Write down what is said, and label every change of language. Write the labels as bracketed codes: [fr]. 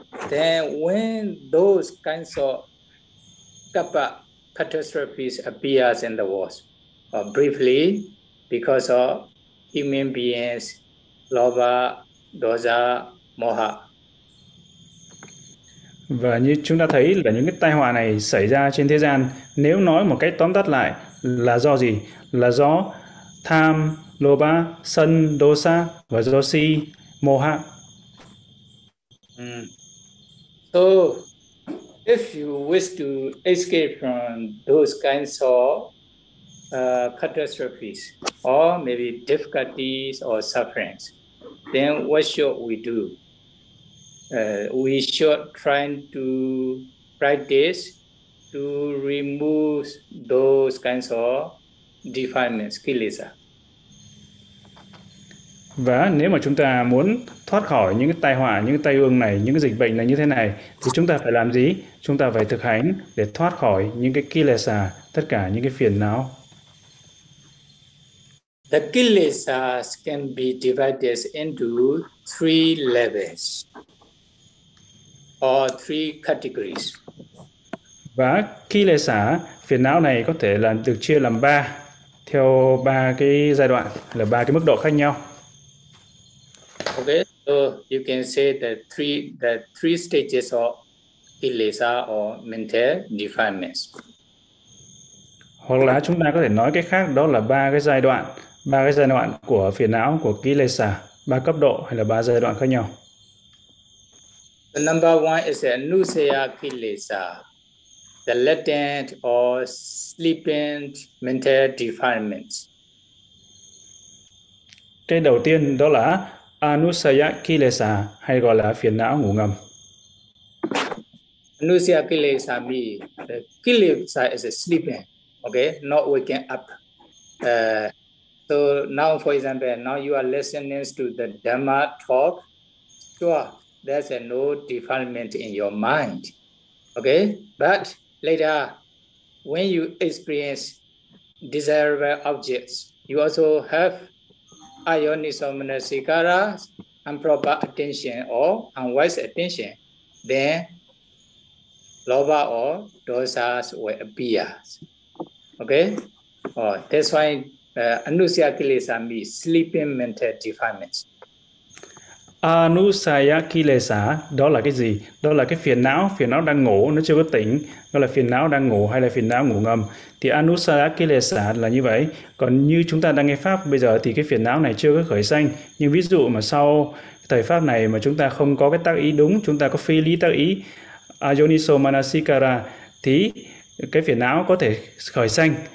[en] Then when those kinds of kappa catastrophes appears in the world, briefly, because of human beings, lobha, dosa, moha. [vi] Và như chúng ta thấy là những cái tai họa này xảy ra trên thế gian, nếu nói một cách tóm tắt lại là do gì? Là do tham, lobha, sân, dosa và dosi, moha. [en] So, if you wish to escape from those kinds of catastrophes or maybe difficulties or sufferings, then what should we do? We should try to practice to remove those kinds of defilements, kilesa. [vi] Và nếu mà chúng ta muốn thoát khỏi những cái tai họa, những cái tai ương này, những cái dịch bệnh này như thế này, thì chúng ta phải làm gì? Chúng ta phải thực hành để thoát khỏi những cái kilesa, tất cả những cái phiền não. [en] The kilesas can be divided into three levels or three categories. [vi] Và kilesa, phiền não này có thể là được chia làm ba, theo ba cái giai đoạn, là ba cái mức độ khác nhau. [en] Okay, so you can say the three stages of kilesa or mental defilements. [vi] Hoặc là chúng ta có thể nói cái khác, đó là ba cái giai đoạn của phiền não, của kilesa, ba cấp độ hay là ba giai đoạn khác nhau. [en] The number one is anusaya kilesa, the latent or sleeping mental defilements. [vi] Cái đầu tiên đó là anusaya kilesa hay gọi là phiền não ngủ ngầm. [en] Anusaya kilesa means kilesa is sleeping, okay, not waking up. So now, for example, now you are listening to the Dhamma talk. Sure, there's no defilement in your mind, okay? But later, when you experience desirable objects, you also have ayonisomanasikara, improper attention or unwise attention. Then, lobha or dosas will appear, okay? Oh, that's why anusaya kilesa means sleeping mental defilements. [vi] Anusaya kilesa, đó là cái gì? Đó là cái phiền não đang ngủ, nó chưa có tỉnh. Đó là phiền não đang ngủ hay là phiền não ngủ ngầm. Thì anusaya kilesa là như vậy. Còn như chúng ta đang nghe Pháp bây giờ thì cái phiền não này chưa có khởi sanh. Nhưng ví dụ mà sau thời Pháp này mà chúng ta không có cái tác ý đúng, chúng ta có phi lý tác ý, ayoniso manasikara, thì cái phiền não có thể khởi sanh.